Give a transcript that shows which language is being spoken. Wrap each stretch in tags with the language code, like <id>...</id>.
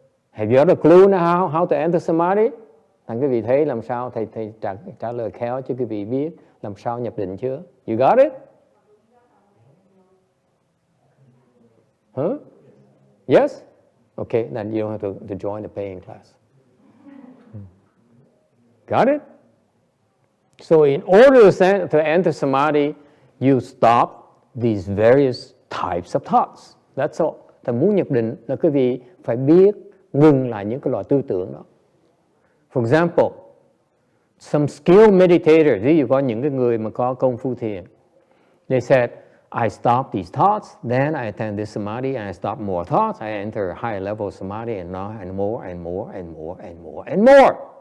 <en>Have you got a clue now how to enter samadhi?</en> <vi>Thành quý vị thấy làm sao thầy trả lời khéo cho quý vị biết làm sao nhập định chưa?</vi> <en>You got it? Huh? Yes? Okay, then you don't have to join the paying class. Got it? So in order to enter samadhi, you stop these various types of thoughts. That's all.</en> <vi>Ta muốn nhập định là quý vị phải biết ngừng lại những cái loại tư tưởng đó.</vi> <en>For example, some skilled meditators,</en> <vi>ví dụ có những cái người mà có công phu thiền,</vi> <en>they said, I stop these thoughts, then I attend this samadhi, and I stop more thoughts, I enter a higher level of samadhi, and more, and more, and more, and more, and more.</en>